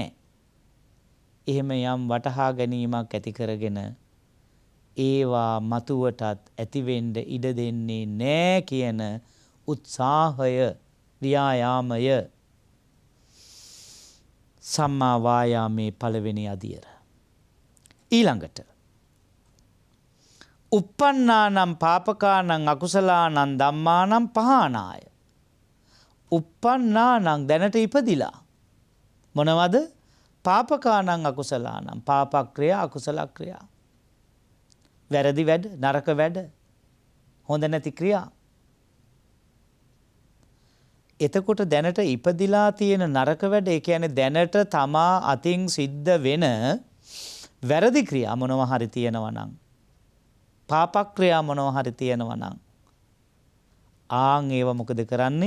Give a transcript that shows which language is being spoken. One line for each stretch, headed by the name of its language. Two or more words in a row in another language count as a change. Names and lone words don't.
Sinhala: එහෙම යම් වටහා ගැනීමක් ඇති කරගෙන ඒවා මතුවටත් ඇති වෙන්න ඉඩ දෙන්නේ නැහැ කියන උත්සාහය, ව්‍යායාමය සම්මා වායාමේ පළවෙනි අදියර.
Pali: ඊළඟට uppannānaṁ pāpakānaṁ akusalaanaṁ dhammānaṁ pahānāය. uppannānaṁ
Sinhala: දැනට ඉපදිලා. මොනවද?
Pali: පාපකානං අකුසලානං,
Sinhala: පාපක්‍රියා අකුසල ක්‍රියා. වැරදි වැඩ, නරක වැඩ, හොඳ නැති ක්‍රියා. එතකොට දැනට ඉපදිලා තියෙන නරක වැඩ, ඒ කියන්නේ දැනට තමා අතින් සිද්ධ වෙන වැරදි ක්‍රියා මොනවා හරි තියෙනවා නම්, පාපක්‍රියා මොනවා හරි තියෙනවා නම්, ආන් ඒව මොකද කරන්නේ?